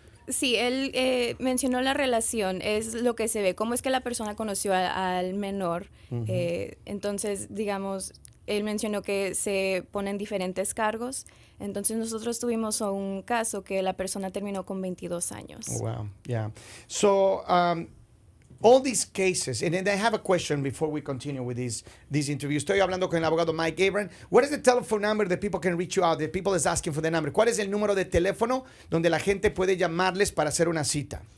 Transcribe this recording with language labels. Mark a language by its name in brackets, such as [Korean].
[Spanish] Sí, él mencionó la relación, es lo que se ve, cómo es que la persona conoció al menor. Entonces, digamos, él mencionó que se ponen diferentes cargos. Entonces nosotros tuvimos un caso que la persona terminó con 22 años. [English] Oh, wow, yeah. So, all these cases, and then I have a question before we continue with this interview. [Spanish] Estoy hablando con el abogado Mike Ebron. [English] What is the telephone number that people can reach you out? The people is asking for the number. [Spanish] ¿Cuál es el número de teléfono donde la gente puede llamarles para hacer una cita?